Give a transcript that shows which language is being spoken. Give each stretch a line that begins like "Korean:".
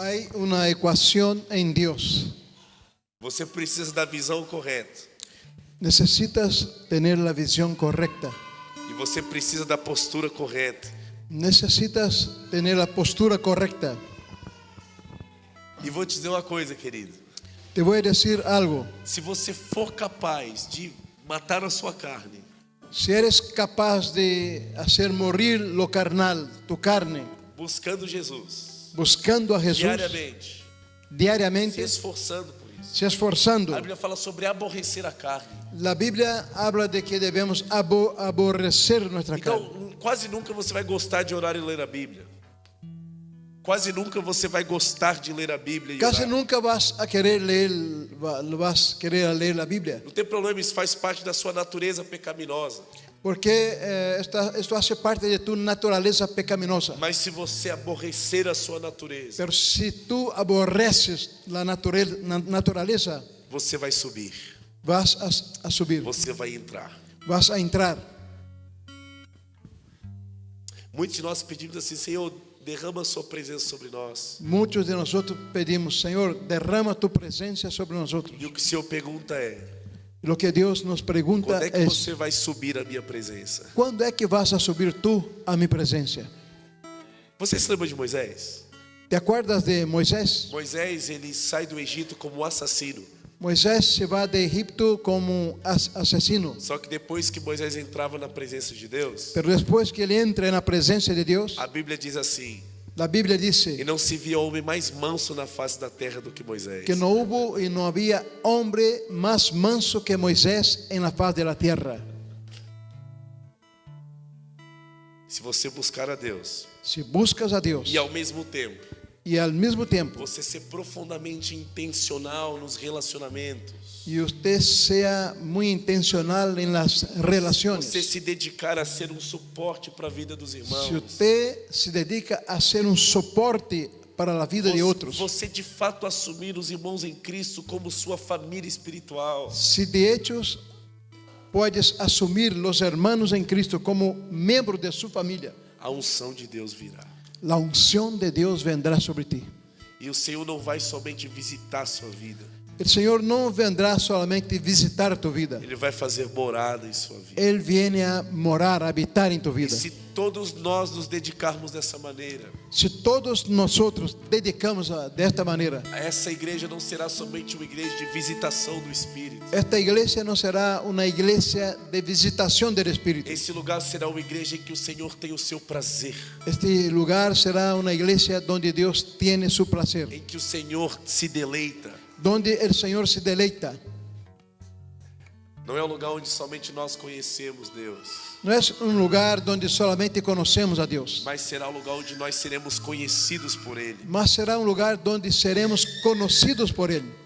Spanish: Hay una ecuación en Dios.
Portuguese: Você precisa da visão correta.
Spanish: Necesitas tener la visión correcta.
Portuguese: E você precisa da postura correta.
Spanish: Necesitas tener la postura correcta.
Portuguese: E vou te dizer uma coisa, querido.
Spanish: Te voy a decir algo.
Portuguese: Se você for capaz de matar a sua carne,
Spanish: Si eres capaz de hacer morir lo carnal, tu carne,
Portuguese: buscando Jesus,
Spanish: buscando a Jesús
Portuguese: se diariamente, esforçando por isso.
Spanish: se esforzando.
Portuguese: A Bíblia fala sobre aborrecer a carne.
Spanish: La Biblia habla de que debemos aborrecer nuestra carne.
Portuguese: Então, quase nunca você vai gostar de orar e ler a Bíblia. Quase nunca você vai gostar de ler a Bíblia e
Spanish: Casi
Portuguese: orar.
Spanish: nunca vas a querer leer la Biblia,
Portuguese: Não tem problema, isso faz parte da sua natureza pecaminosa.
Spanish: porque esto hace parte de tu naturaleza pecaminosa.
Portuguese: Mas se você aborrecer a sua natureza,
Spanish: Pero si tú aborreces la naturaleza,
Portuguese: você vai subir,
Spanish: vas a subir,
Portuguese: você vai entrar.
Spanish: vas a entrar.
Portuguese: Muitos de nós pedimos assim: Senhor, derrama a sua presença sobre nós.
Spanish: Muchos de nosotros pedimos, Señor, derrama tu presencia sobre nosotros.
Portuguese: E o que o Senhor pergunta é:
Spanish: Lo que Dios nos pregunta
Portuguese: quando é que
Spanish: es,
Portuguese: você vai subir a minha presença?
Spanish: ¿cuándo es que vas a subir tú a mi presencia?
Portuguese: Você se lembra de Moisés?
Spanish: ¿Te acuerdas de Moisés?
Portuguese: Moisés, ele sai do Egito como assassino.
Spanish: Moisés se va de Egipto como asesino.
Portuguese: Só que depois que Moisés entrava na presença de Deus,
Spanish: Pero después que él entra en la presencia de Dios,
Portuguese: a Bíblia diz assim:
Spanish: la Biblia
Portuguese: e
Spanish: dice
Portuguese: não se via homem mais manso na face da terra do que Moisés.
Spanish: que no hubo y no había hombre más manso que Moisés en la faz de la tierra.
Portuguese: Se você buscar a Deus
Spanish: Si buscas a Dios
Portuguese: e ao mesmo tempo
Spanish: y al mismo tiempo
Portuguese: você ser profundamente intencional nos relacionamentos,
Spanish: y usted sea muy intencional en las relaciones,
Portuguese: você se dedicar a ser um suporte para a vida dos irmãos,
Spanish: si usted se dedica a ser un soporte para la vida de otros,
Portuguese: você de fato assumir os irmãos em Cristo como sua família espiritual,
Spanish: si de hecho puedes asumir los hermanos en Cristo como miembros de su familia,
Portuguese: a unção de Deus virá.
Spanish: la unción de Dios vendrá sobre ti.
Portuguese: E o Senhor não vai somente visitar a sua vida,
Spanish: El Señor no vendrá solamente visitar tu vida,
Portuguese: Ele vai fazer morada em sua vida.
Spanish: Él viene a morar, a habitar en tu
Portuguese: E
Spanish: vida.
Portuguese: se todos nós nos dedicarmos dessa maneira,
Spanish: Si todos nosotros dedicamos de esta manera,
Portuguese: essa igreja não será somente uma igreja de visitação do Espírito.
Spanish: esta iglesia no será una iglesia de visitación del Espíritu.
Portuguese: Esse lugar será uma igreja em que o Senhor tem o seu prazer,
Spanish: Este lugar será una iglesia donde Dios tiene su placer,
Portuguese: em que o Senhor se deleita.
Spanish: donde el Señor se deleita.
Portuguese: Não é um lugar onde somente nós conhecemos Deus,
Spanish: No es un lugar donde solamente conocemos a Dios,
Portuguese: mas será um lugar onde nós seremos conhecidos por Ele.
Spanish: mas será un lugar donde seremos conocidos por Él.